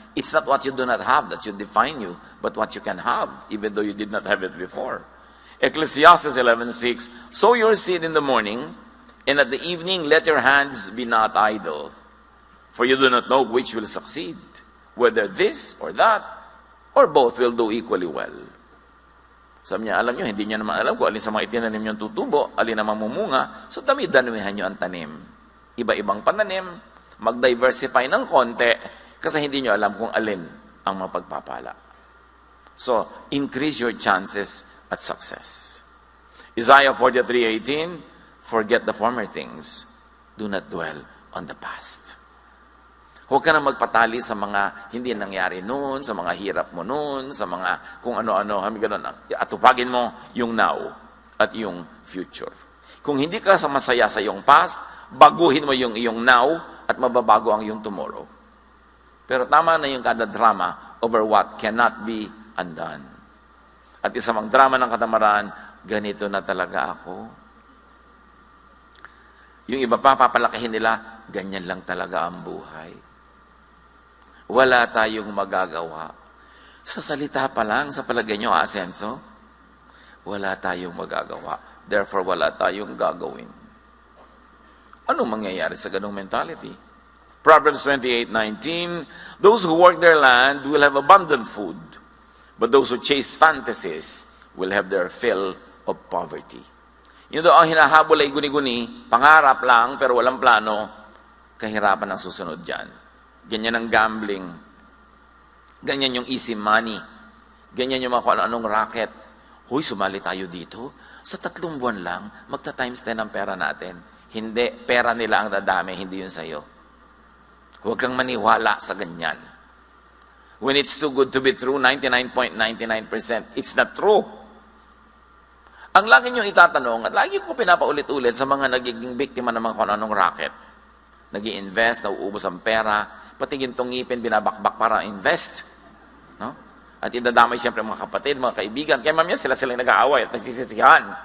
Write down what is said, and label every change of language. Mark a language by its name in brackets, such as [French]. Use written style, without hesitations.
[English] It's not what you do not have that should define you, but what you can have, even though you did not have it before. Ecclesiastes 11:6, sow your seed in the morning, and at the evening let your hands be not idle. For you do not know which will succeed, whether this or that, or both will do equally well. [Filipino] Sabi niya, alam niyo, hindi niya naman alam kung alin sa mga itinanim niyong tutubo, alin naman mumunga, so dami-damihan niyo ang tanim. Iba-ibang pananim, mag-diversify ng konti, kasi hindi niyo alam kung alin ang mapagpapala. [English] So, increase your chances at success. Isaiah 43:18, forget the former things, do not dwell on the past. [Filipino] Huwag ka na magpatali sa mga hindi nangyari noon, sa mga hirap mo noon, sa mga kung ano-ano, ganun. Atupagin mo yung now at yung future. Kung hindi ka masaya sa iyong past, baguhin mo yung iyong now at mababago ang iyong tomorrow. Pero tama na yung kada drama [English] over what cannot be undone. [Filipino] At isa mang drama ng katamaran, ganito na talaga ako. Yung iba pa, papalakihin nila, ganyan lang talaga ang buhay. Wala tayong magagawa. Sa salita pa lang, sa palagay nyo, asenso, wala tayong magagawa. Therefore, wala tayong gagawin. Anong mangyayari sa ganong mentality? [English] Proverbs 28:19, those who work their land will have abundant food, but those who chase fantasies will have their fill of poverty. [Filipino] Yun daw ang hinahabol ay guni-guni, pangarap lang pero walang plano, kahirapan ang susunod dyan. Ganyan ang gambling. Ganyan yung easy money. Ganyan yung mga kung anong racket. Huy, sumali tayo dito. Sa 3 buwan lang, magta-times 10 ang pera natin. Hindi, pera nila ang dadami, hindi yun sa'yo. Huwag kang maniwala sa ganyan. [English] When it's too good to be true, 99.99%, it's not true. [Filipino] Ang lagi nyo itatanong, at lagi ko pinapaulit-ulit sa mga nagiging biktima ng mga kung anong racket. Nag-i-invest, nauubos ang pera, pati gintong ngipin, binabakbak para invest. No? At idadamay siyempre mga kapatid, mga kaibigan. Kaya mamaya sila nag-aaway at nagsisisihan.